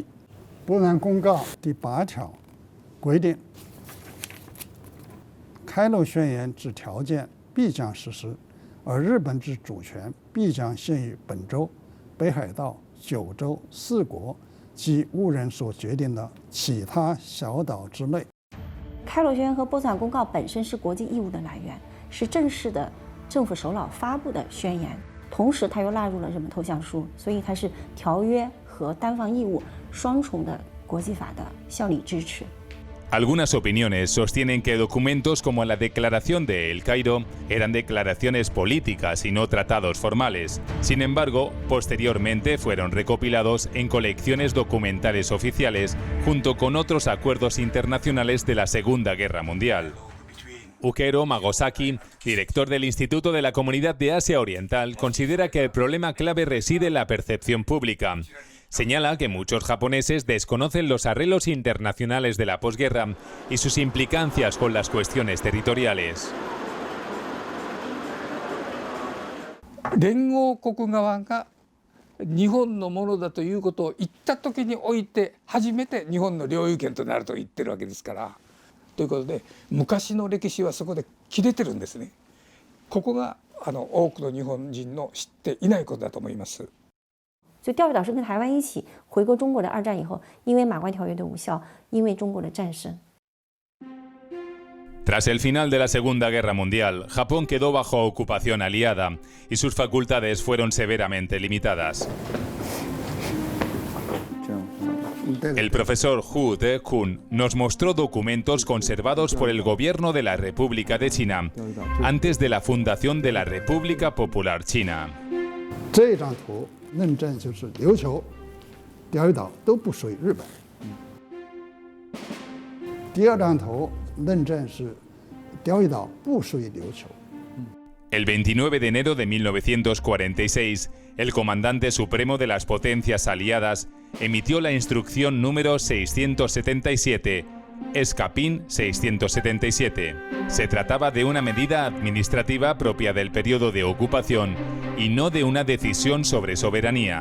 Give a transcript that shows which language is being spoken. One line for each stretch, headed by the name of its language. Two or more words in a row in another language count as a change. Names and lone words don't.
Chinese: 波兰公告第8条规定，开罗宣言之条件必将实施，而日本之主权必将限于本州、北海道、九州4国及无人所决定的其他小岛之内。开罗宣言和波茨坦公告本身是国际义务的来源，是正式的政府首脑发布的宣言，同时它又纳入了日本投降书，所以它是条约和单方义务双重的国际法的效力支持。
Spanish: Algunas opiniones sostienen que documentos como la Declaración de El Cairo eran declaraciones políticas y no tratados formales. Sin embargo, posteriormente fueron recopilados en colecciones documentales oficiales junto con otros acuerdos internacionales de la Segunda Guerra Mundial. Ukero Magosaki, director del Instituto de la Comunidad de Asia Oriental, considera que el problema clave reside en la percepción pública. Señala que muchos japoneses desconocen los arreglos internacionales de la posguerra y sus implicancias con las cuestiones territoriales.
Japanese: 連合国側が日本のものだということを言った時において初めて日本の領有権となると言ってるわけですから。ということで昔の歴史はそこで切れてるんですね。ここが多くの日本人の知っていないことだと思います。
Chinese: 所以钓鱼岛是跟台湾一起回归中国的2战以后，因为马关条约的无效，因为中国的战胜。
Spanish: Tras el final de la Segunda Guerra Mundial, Japón quedó bajo ocupación aliada y sus facultades fueron severamente limitadas. El profesor Hu De-kun nos mostró documentos conservados por el gobierno de la República de China antes de la fundación de la República Popular China.
Chinese: 这张图论证就是琉球、钓鱼岛都不属于日本。第二张图论证是钓鱼岛不属于琉球。
Spanish: El 29 de enero de 1946, el comandante supremo de las potencias aliadas emitió la instrucción número 677, Escapín 677. Se trataba de una medida administrativa propia del periodo de ocupación y no de una decisión sobre soberanía.